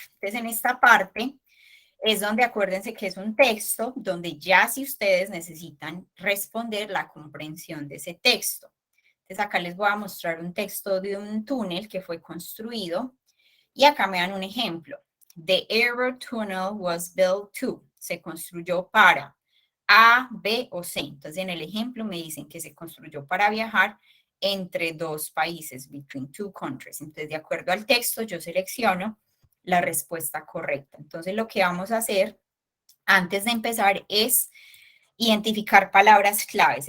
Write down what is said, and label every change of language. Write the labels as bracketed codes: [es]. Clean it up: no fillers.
[es] Entonces, en esta parte es donde acuérdense que es un texto donde ya si ustedes necesitan responder la comprensión de ese texto. Entonces, acá les voy a mostrar un texto de un túnel que fue construido y acá me dan un ejemplo. [en] The Eurotunnel was built to. [es] Se construyó para A, B o C. Entonces, en el ejemplo me dicen que se construyó para viajar entre dos países, [en] between two countries. [es] Entonces, de acuerdo al texto, yo selecciono la respuesta correcta. Entonces, lo que vamos a hacer antes de empezar es identificar palabras claves.